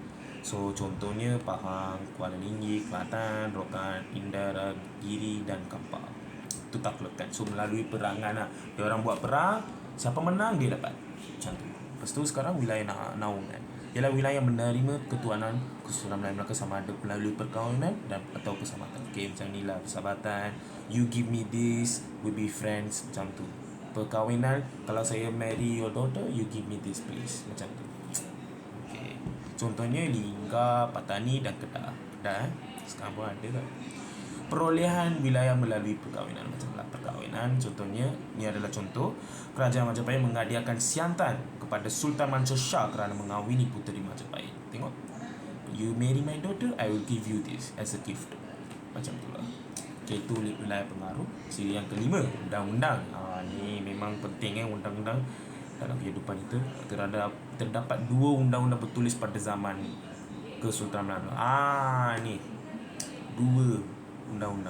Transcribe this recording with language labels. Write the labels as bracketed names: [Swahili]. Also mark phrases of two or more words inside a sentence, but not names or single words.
[Malay] So contohnya Pahang, Kuala Tinggi, Kelantan, Rokan, Indara, Giri dan Kampar. Itu taklukan. So melalui perangan lah. Dia orang buat perang, siapa menang dia dapat. Macam tu. Lepas tu sekarang wilayah naungan ialah wilayah menerima ketuanan Kesultanan Melayu Melaka sama ada melalui perkahwinan dan atau persahabatan. Okey, macam ni lah persahabatan. [English] You give me this, we be friends, [Malay] macam tu. Perkahwinan, kalau saya [English] marry your daughter, you give me this please, [Malay] macam tu. Okey. Contohnya Lingga, Patani dan Kedah. Sekarang pun ada tak? Perolehan wilayah melalui perkahwinan, macamlah perkahwinan. Contohnya, ni adalah contoh. Kerajaan Majapahit menghadiahkan siantan kepada Sultan Mansur Shah kerana mengawini puteri Majapahit. Tengok, [English] you marry my daughter, I will give you this as a gift. [Malay] Macam tu lah. Okay, itu wilayah pengaruh. Siri yang kelima, undang-undang. Ni memang penting undang-undang dalam kehidupan kita. Terdapat 2 undang-undang bertulis pada zaman Kesultanan Melaka. Ni 2 undang-undang.